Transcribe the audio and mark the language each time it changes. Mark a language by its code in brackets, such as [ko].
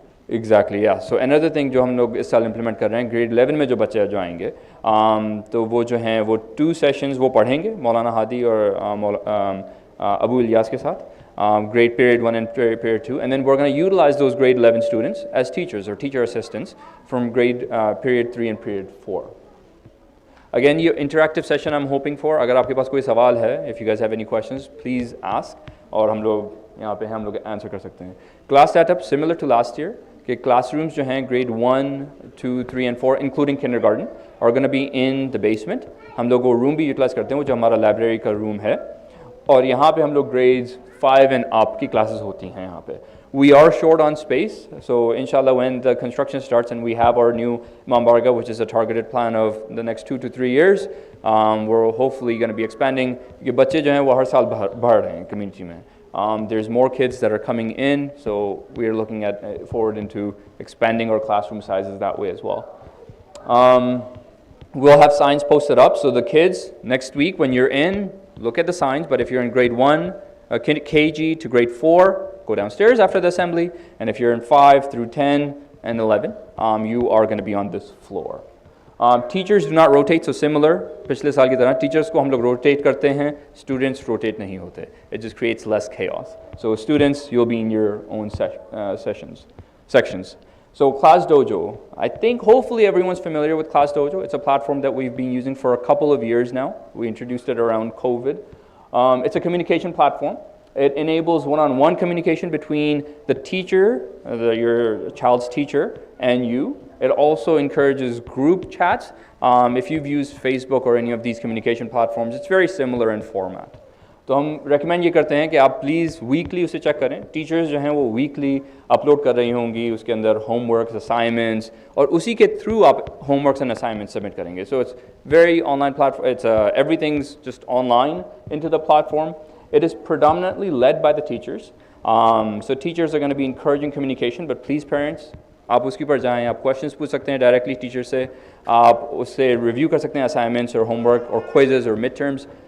[en] Exactly, yeah. So another thing [hi] जो हम लोग इस साल implement कर रहे हैं, grade 11 में जो बच्चे जो आएंगे, तो वो जो हैं वो 2 sessions वो पढ़ेंगे मौलाना हादी और अबू इलियास के साथ, [en] grade period 1 and period 2, and then we're going to utilize those grade 11 students as teachers or teacher assistants from grade period 3 and period 4. Again, ये interactive session I'm hoping for. [hi] अगर आपके पास कोई सवाल है, [en] if you guys have any questions, please ask, [hi] और हम लोग यहाँ पे हम लोग answer कर सकते हैं. [en] Class setup similar to last year. [hi] कि classrooms जो हैं [en] grade 1, 2, 3 and 4 including kindergarten are going to be in the basement. [hi] हम लोग वो room भी utilize करते हैं, वो जो हमारा library का room है, और यहाँ पे हम लोग [en] grades 5 and up [hi] की classes होती हैं यहाँ पे. [en] We are short on space, so inshallah when the construction starts and we have our new Imambargah, which is a targeted plan of the next 2 to 3 years, we're hopefully going to be expanding. [hi] कि बच्चे जो हैं वो हर साल बढ़ रहे हैं community में. [en] There's more kids that are coming in, so we are looking at forward into expanding our classroom sizes that way as well. We'll have signs posted up, so the kids next week when you're in, look at the signs, but if you're in grade 1, KG to grade 4, go downstairs after the assembly, and if you're in 5 through 10 and 11, you are going to be on this floor. Teachers do not rotate, so similar [hi] पिछले साल की तरह teachers को हम लोग rotate करते हैं, students rotate नहीं होते. [en] It just creates less chaos. So students, you'll be in your own sections. So Class Dojo, I think hopefully everyone's familiar with Class Dojo. It's a platform that we've been using for a couple of years now. We introduced it around COVID. It's a communication platform. It enables one-on-one communication between the teacher, your child's teacher, and you. It also encourages group chats. If you've used Facebook or any of these communication platforms, it's very similar in format. [hi] तो हम recommend ये करते हैं कि आप please weekly उसे check करें. Teachers जो हैं वो weekly upload कर रही होंगी, उसके अंदर homeworks, assignments, और उसी के through आप homeworks and assignments submit करेंगे. [en] So it's very online platform. It's everything's just online into the platform. It is predominantly led by the teachers. So teachers are going to be encouraging communication, but please parents, [hi] आप उसके ऊपर जाएं, आप questions पूछ सकते हैं [en] directly teacher से, आप उससे review कर सकते हैं assignments or homework or quizzes or midterms.